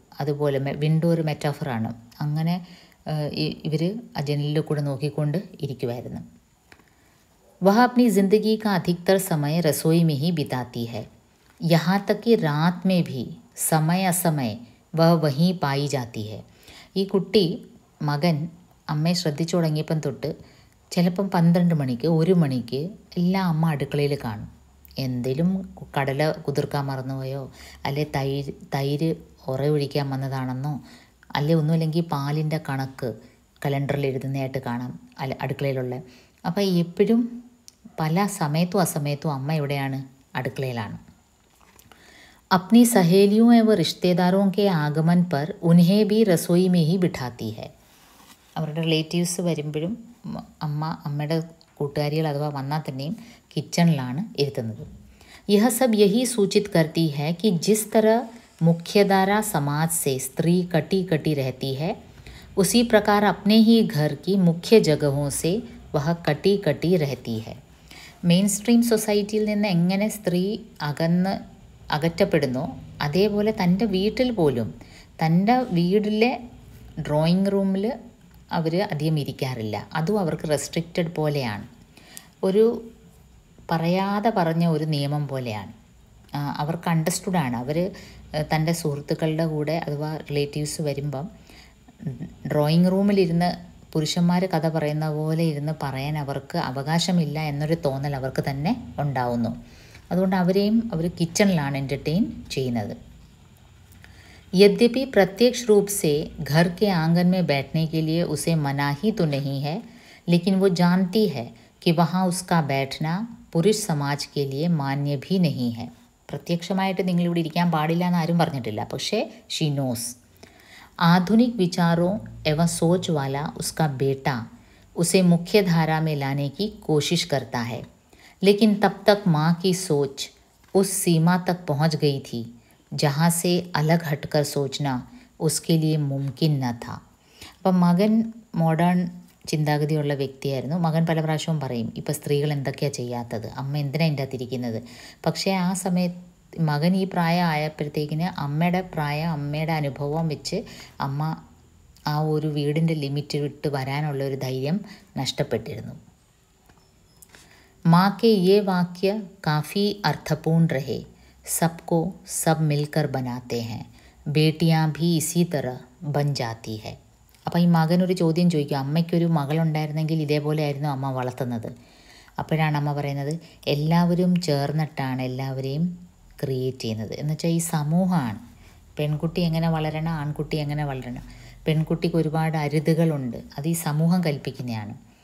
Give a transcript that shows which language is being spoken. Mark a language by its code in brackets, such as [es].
[ml] അതുപോലെ വിൻഡോ ഒരു മെറ്റാഫറാണ്. അങ്ങനെ ഇവർ ആ ജനലിൽ കൂടെ നോക്കിക്കൊണ്ട് ഇരിക്കുമായിരുന്നു. [hi] वह अपनी ज़िंदगी का अधिकतर समय रसोई में ही बिताती है. यहाँ तक कि रात में भी समय असमय वह वहीं पाई जाती है. [ml] ഈ കുട്ടി മകൻ അമ്മയെ ശ്രദ്ധിച്ചു തുടങ്ങിയപ്പം തൊട്ട് ചിലപ്പം 12 മണിക്ക് 1 മണിക്ക് എല്ലാം അമ്മ അടുക്കളയിൽ കാണും. എന്തെങ്കിലും കടല കുതിർക്കാൻ മറന്നുപോയോ, അല്ലെ തൈര് ഒഴിക്കാൻ വന്നതാണെന്നോ, അല്ലെ ഒന്നുമില്ലെങ്കിൽ പാലിൻ്റെ കണക്ക് കലണ്ടറിൽ എഴുതുന്നതായിട്ട് കാണാം അടുക്കളയിലുള്ള. അപ്പോൾ എപ്പോഴും പല സമയത്തും അസമയത്തും അമ്മ എവിടെയാണ്? അടുക്കളയിലാണ്. [hi] अपनी सहेलियों एवं रिश्तेदारों के आगमन पर उन्हें भी रसोई में ही बिठाती है. [ml] അവരുടെ റിലേറ്റീവ്സ് വരുമ്പോഴും അമ്മയുടെ കൂട്ടുകാരികൾ അഥവാ വന്നാൽ തന്നെയും കിച്ചണിലാണ് ഇരുത്തുന്നത്. [hi] यह सब यही सूचित करती है कि जिस तरह मुख्यधारा समाज से स्त्री कटी कटी रहती है, उसी प्रकार अपने ही घर की मुख्य जगहों से वह कटी कटी रहती है. [ml] മെയിൻ സ്ട്രീം സൊസൈറ്റിയിൽ നിന്ന് എങ്ങനെ സ്ത്രീ അകറ്റപ്പെടുന്നു, അതേപോലെ തൻ്റെ വീട്ടിൽ പോലും തൻ്റെ വീട്ടിലെ ഡ്രോയിങ് റൂമിൽ അവർ അധികം ഇരിക്കാറില്ല. അതും അവർക്ക് റെസ്ട്രിക്റ്റഡ് പോലെയാണ്, ഒരു പറയാതെ പറഞ്ഞ ഒരു നിയമം പോലെയാണ്. അവർക്ക് അണ്ടർസ്റ്റുഡാണ്. അവർ തൻ്റെ സുഹൃത്തുക്കളുടെ കൂടെ അഥവാ റിലേറ്റീവ്സ് വരുമ്പം ഡ്രോയിങ് റൂമിലിരുന്ന് പുരുഷന്മാർ കഥ പറയുന്ന പോലെ ഇരുന്ന് പറയാൻ അവർക്ക് അവകാശമില്ല എന്നൊരു തോന്നൽ അവർക്ക് തന്നെ ഉണ്ടാവുന്നു. അതുകൊണ്ട് അവരെയും അവർ കിച്ചണിലാണ് എൻ്റർടൈൻ ചെയ്യുന്നത്. [hi] यद्यपि प्रत्यक्ष रूप से घर के आंगन में बैठने के लिए उसे मनाही तो नहीं है, लेकिन वो जानती है कि वहाँ उसका बैठना पुरुष समाज के लिए मान्य भी नहीं है. [ml] പ്രത്യക്ഷമായിട്ട് നിങ്ങളിവിടെ ഇരിക്കാൻ പാടില്ല എന്ന് ആരും പറഞ്ഞിട്ടില്ല, പക്ഷേ [en] She knows. [hi] आधुनिक विचारों एवं सोच वाला उसका बेटा उसे मुख्य धारा में लाने की कोशिश करता है, लेकिन तब तक माँ की सोच उस सीमा तक पहुँच गई थी जहाँ से अलग हटकर सोचना उसके लिए मुमकिन न था. [ml] അപ്പം മകൻ മോഡേൺ ചിന്താഗതിയുള്ള വ്യക്തിയായിരുന്നു. മകൻ പല പ്രാവശ്യവും പറയും, ഇപ്പോൾ സ്ത്രീകൾ എന്തൊക്കെയാണ് ചെയ്യാത്തത്, അമ്മ എന്തിനാണ് ഇതിൻ്റെ അകത്തിരിക്കുന്നത്. പക്ഷേ ആ സമയത്ത് മകൻ ഈ പ്രായം ആയപ്പോഴത്തേക്കിന് അമ്മയുടെ പ്രായം, അമ്മയുടെ അനുഭവം വെച്ച് അമ്മ ആ ഒരു വീടിൻ്റെ ലിമിറ്റ് വിട്ട് വരാനുള്ള ഒരു ധൈര്യം നഷ്ടപ്പെട്ടിരുന്നു. [hi] माँ के ये वाक्य काफ़ी अर्थपूर्ण रहे. सबको सब मिलकर बनाते हैं, बेटियाँ भी इसी तरह बन जाती है. [ml] അപ്പോൾ ഈ മകൻ ഒരു ചോദ്യം ചോദിക്കും, അമ്മയ്ക്കൊരു മകളുണ്ടായിരുന്നെങ്കിൽ ഇതേപോലെ ആയിരുന്നു അമ്മ വളർത്തുന്നത്. അപ്പോഴാണ് അമ്മ പറയുന്നത്, എല്ലാവരും ചേർന്നിട്ടാണ് എല്ലാവരെയും ക്രിയേറ്റ് ചെയ്യുന്നത്. എന്നുവെച്ചാൽ ഈ സമൂഹമാണ്, പെൺകുട്ടി എങ്ങനെ വളരണം, ആൺകുട്ടി എങ്ങനെ വളരണം. പെൺകുട്ടിക്ക് ഒരുപാട് അരുതുകളുണ്ട്, അത് ഈ സമൂഹം കൽപ്പിക്കുന്നതാണ്.